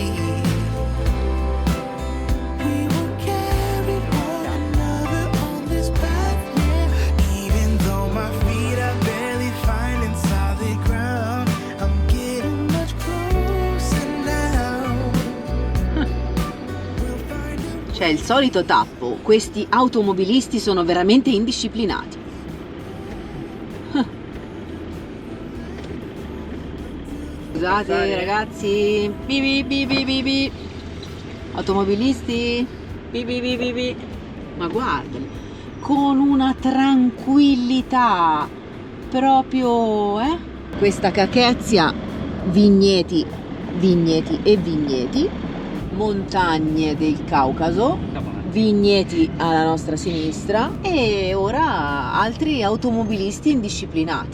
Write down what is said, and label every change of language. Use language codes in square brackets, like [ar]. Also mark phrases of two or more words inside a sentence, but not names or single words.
[en] We will carry one another on this path, yeah. Even though my feet are barely finding solid ground, I'm getting much closer now. We'll find a [it] C'è il solito tappo, questi automobilisti sono veramente indisciplinati. Scusate ragazzi, bi bi bi bi bi. Automobilisti, bi bi bi bi bi. Ma guardali, con una tranquillità proprio, questa cachezia, vigneti, vigneti e vigneti, montagne del Caucaso, vigneti alla nostra sinistra e ora altri automobilisti indisciplinati.